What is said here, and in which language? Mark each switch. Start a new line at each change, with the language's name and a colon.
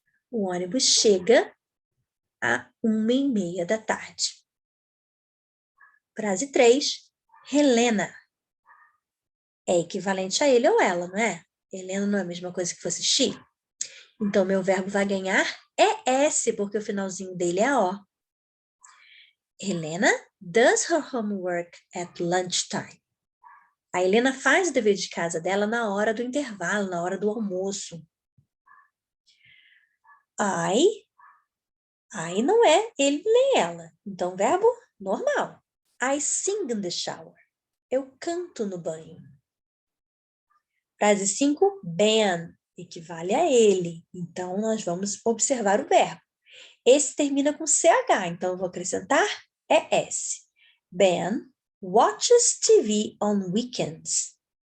Portuguese: O ônibus chega a 1:30 da tarde. Frase 3, Helena. É equivalente a ele ou ela, não é? Helena não é a mesma coisa que fosse she? Então, meu verbo vai ganhar ES, porque o finalzinho dele é O.
English: Helena does her homework at lunchtime.
Portuguese: A Helena faz o dever de casa dela na hora do intervalo, na hora do almoço. I não é ele nem ela. Então, verbo normal.
English: I sing in the shower.
Portuguese: Eu canto no banho. Frase 5, Ben, equivale a ele. Então, nós vamos observar o verbo. Esse termina com CH, então eu vou acrescentar ES.
English: Ben watches TV on weekends.